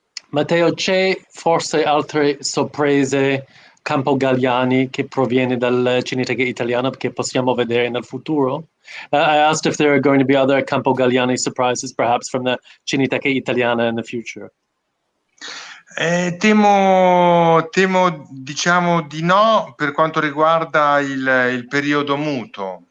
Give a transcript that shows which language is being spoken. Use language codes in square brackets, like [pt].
[it] Matteo, c'è forse altre sorprese Campogalliani che proviene dal Cineteca Italiana che possiamo vedere nel futuro? [en] I asked if there are going to be other Campogalliani surprises, perhaps from the Cineteca Italiana in the future. [it] Temo diciamo di no, per quanto riguarda il periodo muto.